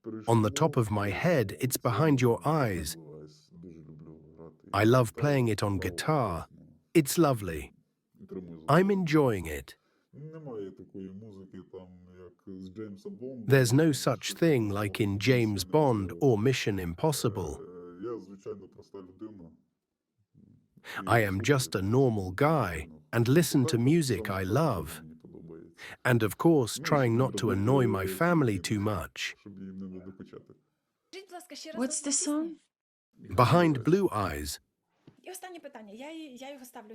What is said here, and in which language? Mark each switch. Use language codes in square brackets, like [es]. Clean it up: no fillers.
[en] On the top of my head, it's behind your eyes. [uk] Дуже люблю грати. [en] I love playing it on guitar. It's lovely. I'm enjoying it. [uk] Немає такої музики, там, як з Джеймса Бонда. [en] There's no such thing like in James Bond or Mission Impossible. [uk] Я, звичайно, проста людина. [en] I am just a normal guy and listen to music I love. [uk] Мені подобається. [en] And of course, trying not to annoy my family too much. [uk] Щоб їм не надокучати. [en] What's the song? Behind Blue Eyes. [uk] І останнє питання. Я його ставлю.